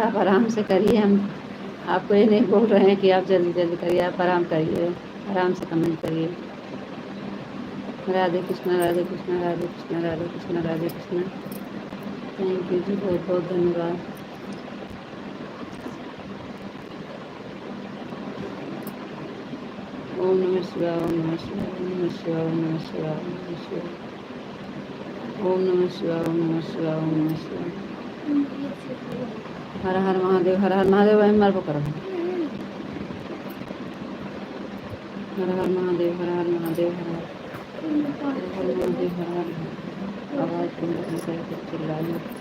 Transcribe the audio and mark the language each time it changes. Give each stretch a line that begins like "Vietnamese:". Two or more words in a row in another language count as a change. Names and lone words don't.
Hindi: आप आराम से करिए, हम आपको ये नहीं बोल रहे हैं कि आप जल्दी जल्दी करिए, आप आराम करिए, आराम से कमेंट करिए। राधे कृष्णा राधे कृष्णा राधे कृष्णा राधे कृष्णा राधे कृष्णा।
English: thank you
Hindi: जी, बहुत बहुत धन्यवाद।
Sanskrit: ओम नमः शिवाय, ओम नमः शिवाय, ओम नमः शिवाय, ओम नमः शिवाय, ओम नमः शिवाय। ओम नमः शिवाय, ओम नमः शिवाय, ओम नमः शिवाय।
Hindi: हर हर महादेव, हर हर महादेव। वही मार करो। हर हर महादेव, हर हर महादेव, हर हर महादेव, हर हर। आवाज़ बंद करके चिल्लाइए।